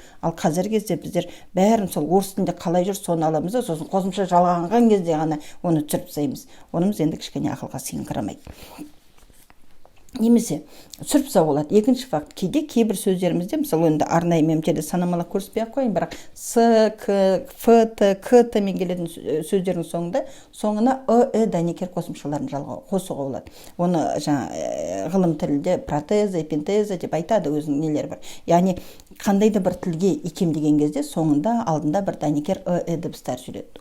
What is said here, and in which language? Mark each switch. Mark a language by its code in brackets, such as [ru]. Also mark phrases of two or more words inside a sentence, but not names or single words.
[kk] Ал қазіргі кезде біздер бәрін сол орыс тілінде қалай жүр соны аламыз да, сосын қосымша жалғанған кезде ғана оны түсіріп тастаймыз. Онымыз енді кішкене ақылға сыйыңқырамайды. Немесе түсіріп тастауға болады. Екінші факт, кейде кейбір сөздерімізде, мысалы енді арнайы мен санамалап көрсетпей-ақ қояйын, бірақ с, к, ф, т, к, т мен келетін сөздердің соңына ы, дәнекер қосымшаларын қосуға болады. Оны жаңа ғылым тілінде протеза, эпинтеза деп айтады, өзінің нелері бар. Яғни қандай да бір тілге икемдеген кезде соңында алдында бір дәнекер дыбыстар жүреді.